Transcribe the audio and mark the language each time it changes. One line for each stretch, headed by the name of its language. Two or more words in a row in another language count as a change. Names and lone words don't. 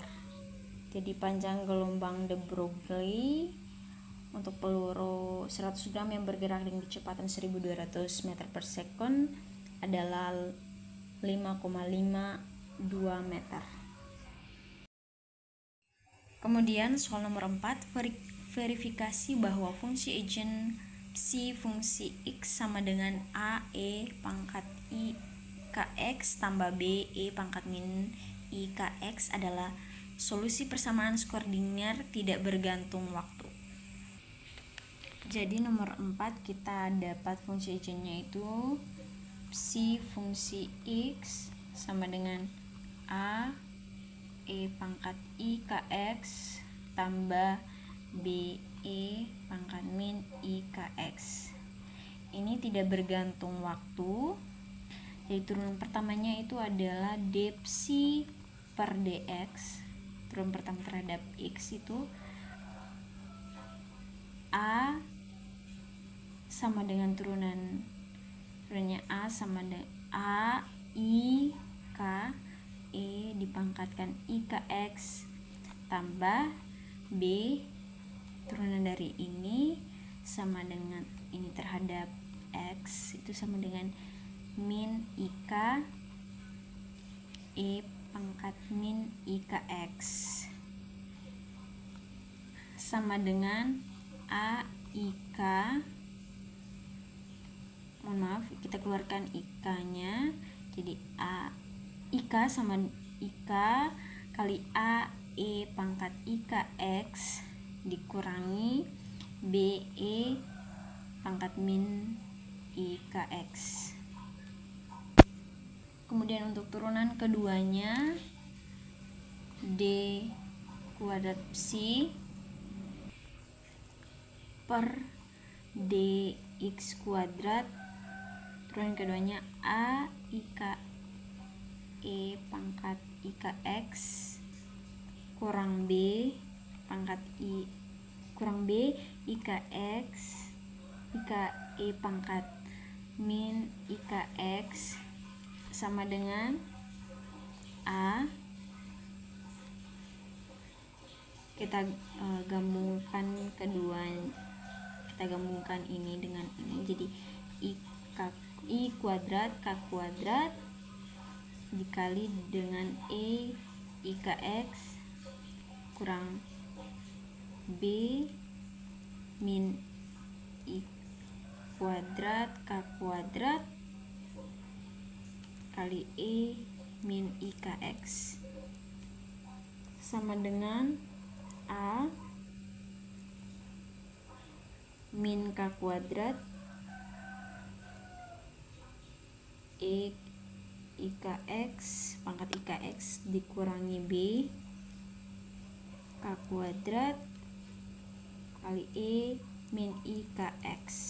Indonesian: Jadi panjang gelombang de Broglie untuk peluru 100 gram yang bergerak dengan kecepatan 1200
English: meter per second
Indonesian: adalah 5,52 meter. Kemudian soal nomor 4, verifikasi bahwa fungsi agent psi fungsi x sama dengan a e pangkat i kx tambah b e pangkat min i kx adalah solusi persamaan skoordinat tidak bergantung waktu. Jadi nomor 4 kita dapat fungsi agentnya itu psi fungsi x sama dengan a e pangkat i kx tambah b e pangkat min i kx. Ini tidak bergantung waktu. Jadi turunan pertamanya itu adalah d psi per dx. Turunan pertama terhadap x itu a sama dengan turunannya a sama dengan a i k e dipangkatkan i kx tambah b turunan dari ini sama dengan ini terhadap x itu sama dengan min i k e pangkat min i kx sama dengan a i k, mohon maaf kita keluarkan i k nya, jadi a i k sama i k kali a e pangkat i kx dikurangi b e pangkat min i kx. Kemudian untuk turunan keduanya d kuadrat psi per dx kuadrat, turunan keduanya a i k e pangkat i kx kurang b pangkat i kurang b i kx i k e pangkat min i kx sama dengan a, kita gabungkan ini dengan ini, jadi i kuadrat k kuadrat dikali dengan e i kx kurang b min i kuadrat k kuadrat kali e min i kx sama dengan a min k kuadrat e i kx pangkat i kx dikurangi b k kuadrat kali e min i kx.